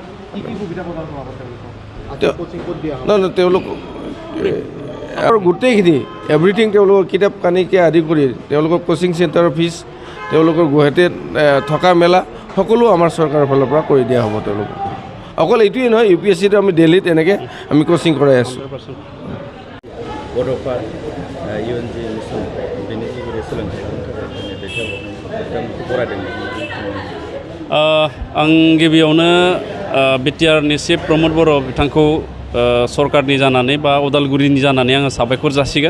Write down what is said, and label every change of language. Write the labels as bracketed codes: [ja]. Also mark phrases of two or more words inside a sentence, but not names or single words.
[as] তেওঁলোক আৰু গোটেইখিনি এভৰিথিং তেওঁলোকৰ কিতাপ কানিকে আদি কৰি তেওঁলোকৰ [en] coaching center [as] ফিজ, তেওঁলোকৰ গুৱাহাটীত থকা মেলা সকলো আমাৰ চৰকাৰৰ ফালৰ পৰা কৰি দিয়া হ'ব। তেওঁলোকক অকল এইটোৱেই নহয়, UPSCটো আমি দিল্লীত এনেকৈ আমি কোচিং কৰাই আছোঁ। [brx] Bodofa UNG मिशन बेनि गेजेरजों सोलोंथाइनि थाखाय दैथायहरनाय आं गिबियावनो बिटिआरनि चिफ प्रमोद बर' बिथांखौ सरकारनि जानानै बा उदालगुरिनि जानानै आङो साबायखर जासिगोन।